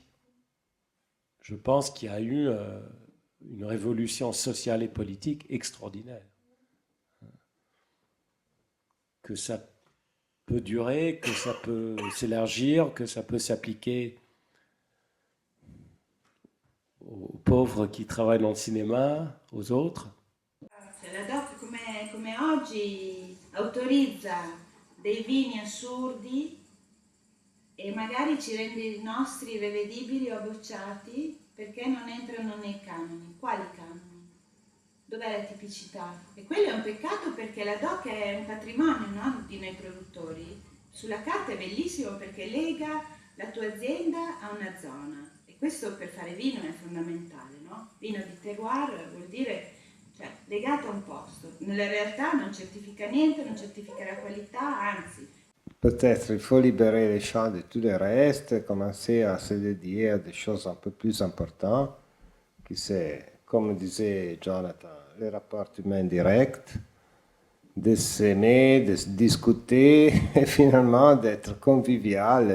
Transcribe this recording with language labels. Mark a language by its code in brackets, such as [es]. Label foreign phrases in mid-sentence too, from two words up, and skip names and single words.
[fr] Je pense qu'il y a eu une révolution sociale et politique extraordinaire. Que ça peut durer, que ça peut s'élargir, que ça peut s'appliquer aux pauvres qui travaillent dans le cinéma, aux autres. [it] La DOC come oggi autorizza dei vini assurdi e magari ci rende i nostri irrevedibili o bocciati perché non entrano nei canoni. Quali canoni? Dov'è la tipicità? E quello è un peccato perché la DOC è un patrimonio, no? Di noi produttori. Sulla carta è bellissimo perché lega la tua azienda a una zona e questo per fare vino è fondamentale, no? Vino di terroir vuol dire legato a un posto. Nella realtà non certifica niente, non certifica la qualità, anzi. [fr] Peut-être il faut libérer les champs de tout le reste, commencer à se dédier à des choses un peu plus importantes, qui c'est, comme disait Jonathan, les rapports humains directs, de s'aimer, de se discuter et finalement d'être convivial.